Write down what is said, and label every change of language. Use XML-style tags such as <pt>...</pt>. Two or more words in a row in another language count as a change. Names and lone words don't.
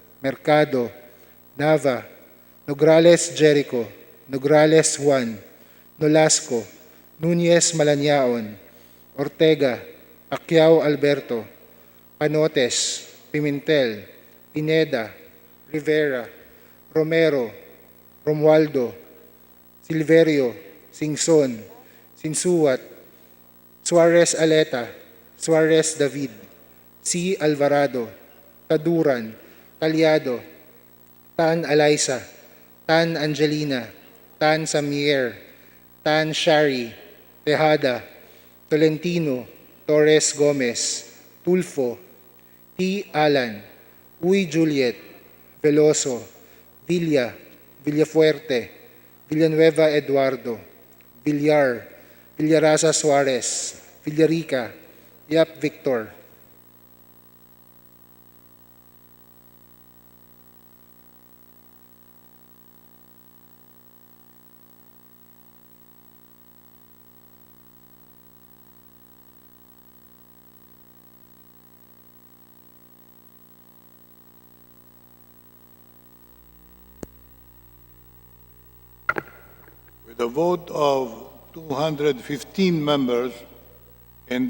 <en>Mercado, Nava, Nograles Jericho, Nograles Juan, Nolasco, Nunez Malanyaon, Ortega, Pacquiao Alberto, Panotes, Pimentel, Pineda, Rivera, Romero, Romualdo, Silverio, Singson, Sinsuat, Suarez Aleta, Suarez David, C. Alvarado, Taduran, Talyado, Tan Alaisa, Tan Angelina, Tan Samier, Tan Shari, Tejada, Tolentino, Torres Gomez, Tulfo, T. Alan, Uy Juliet, Veloso, Villa, Villafuerte, Villanueva Eduardo, Villar, Villarasa Suarez, Villarica, Yap Victor. With a vote of 215 members in</en>